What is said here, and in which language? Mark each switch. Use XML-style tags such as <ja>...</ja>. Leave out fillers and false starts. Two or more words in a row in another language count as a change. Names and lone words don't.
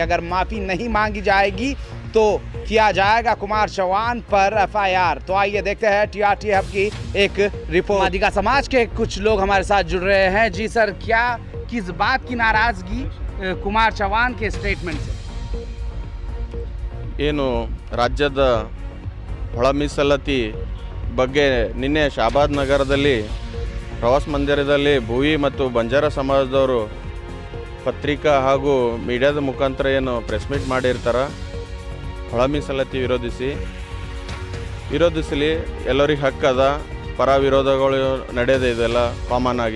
<hi>अगर माफ़ी नहीं मांगी जाएगी तो किया जाएगा कुमार चौहान पर एफआईआर। तो आइए देखते हैं टीआरटीएफ की एक रिपोर्ट। मादिगा समाज के कुछ लोग हमारे साथ जुड़ रहे हैं। जी सर, क्या किस बात की नाराजगी कुमार चौहान के स्टेटमेंट से?</hi> <kn>ಏನು ರಾಜ್ಯದ ಒಳ ಮೀಸಲಾತಿ ಬಗ್ಗೆ ನಿನ್ನೆ ಶಾಬಾದ್ ನಗರದಲ್ಲಿ ಪ್ರವಾಸ ಮಂದಿರದಲ್ಲಿ ಭೂವಿ ಮತ್ತು ಬಂಜಾರ ಸಮಾಜದವರು ಪತ್ರಿಕಾ ಹಾಗೂ ಮೀಡಿಯಾದ ಮುಖಾಂತರ ಏನು</kn> <en>press meet</en> <kn>ಮಾಡಿರ್ತಾರೆ ಒಳ ಮೀಸಲಾತಿ ವಿರೋಧಿಸಲಿ ಎಲ್ಲರಿಗೆ ಹಕ್ಕದ ಪರ ವಿರೋಧಗಳು ನಡೆಯೋದೇ ಇದೆಲ್ಲ ಕಾಮನ್ ಆಗಿ.</kn>